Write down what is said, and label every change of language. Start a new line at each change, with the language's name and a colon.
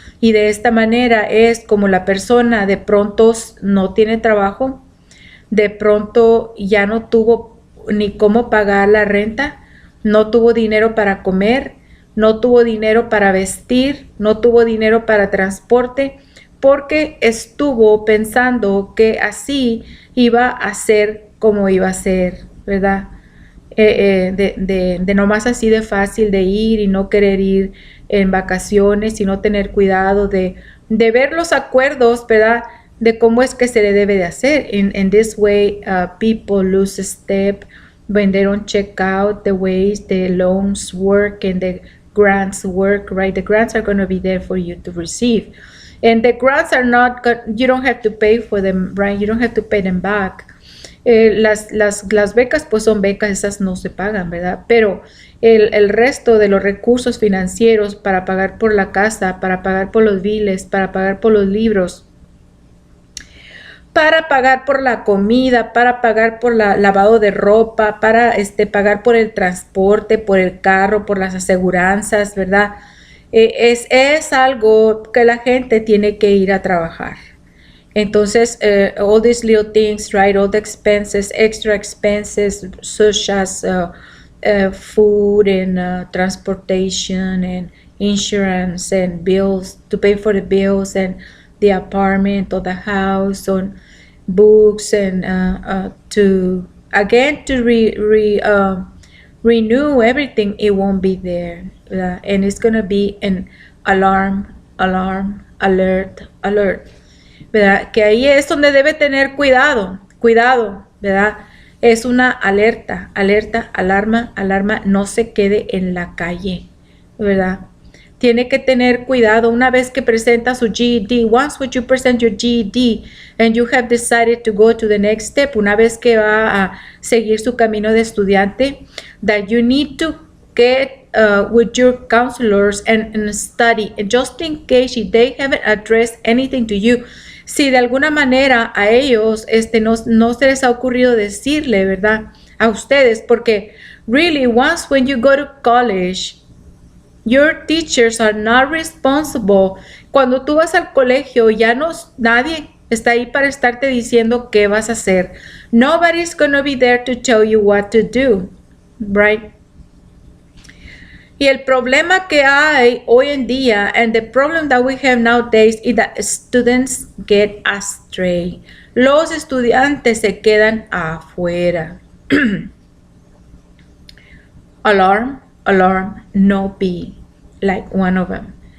Spanish: Y de esta manera es como la persona de pronto no tiene trabajo, de pronto ya no tuvo ni cómo pagar la renta, no tuvo dinero para comer, no tuvo dinero para vestir, no tuvo dinero para transporte, porque estuvo pensando que así iba a ser como iba a ser, ¿verdad? De nomás así de fácil de ir y no querer ir en vacaciones y no tener cuidado de ver los acuerdos, ¿verdad? De cómo es que se le debe de hacer.
English: In this way, people lose a step when they don't check out the ways the loans work and the grants work, right? The grants are going to be there for you to receive. And the grants are not, you don't have to pay for them, right? You don't have to pay them back.
Spanish: Las becas pues son becas, esas no se pagan, ¿verdad? Pero el resto de los recursos financieros para pagar por la casa, para pagar por los biles, para pagar por los libros, para pagar por la comida, para pagar por la lavado de ropa, para pagar por el transporte, por el carro, por las aseguranzas, ¿verdad? Es algo que la gente tiene que ir a trabajar.
English: Entonces, all these little things, right? All the expenses, extra expenses, such as food and transportation and insurance and bills, to pay for the bills and the apartment or the house, on books, and to renew everything, it won't be there. And it's going to be an alarm, alert.
Spanish: ¿Verdad? Que ahí es donde debe tener cuidado, ¿verdad? Es una alerta, alarma, no se quede en la calle, ¿verdad? Tiene que tener cuidado una vez que presenta su GED.
English: Once when you present your GED and you have decided to go to the next step,
Spanish: una vez que va a seguir su camino de estudiante,
English: that you need to get with your counselors and study, just in case they haven't addressed anything to you.
Spanish: Si de alguna manera a ellos no se les ha ocurrido decirle, ¿verdad? A ustedes, porque
English: really once when you go to college, your teachers are not responsible.
Spanish: Cuando tú vas al colegio, nadie está ahí para estarte diciendo qué vas a hacer.
English: Nobody's going to be there to tell you what to do, right?
Spanish: Y el problema que hay hoy en día,
English: and the problem that we have nowadays, is that students get astray.
Spanish: Los estudiantes se quedan afuera.
English: Alarm, no be like one of them.